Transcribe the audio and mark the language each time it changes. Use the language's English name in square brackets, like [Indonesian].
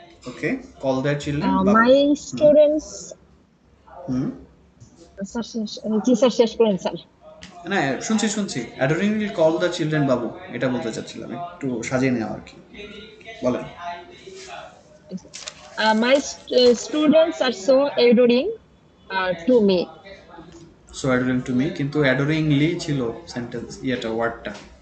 [English] Okay, call their children babu. my students, হুম, [Bangla] sir G sir, শেষ করেন sir. না শুনছি শুনছি, [English] adoringly call the children babu, [Bangla] এটা বলতে চাচ্ছিলাম, একটু সাজিয়ে নেওয়া আর কি, বলেন। [English] My students are so adoring to me. So adoring to me, [Bangla] কিন্তু অ্যাডোরিংলি ছিল সেন্টেন্স, ইয়েটা ওয়ার্ডটা,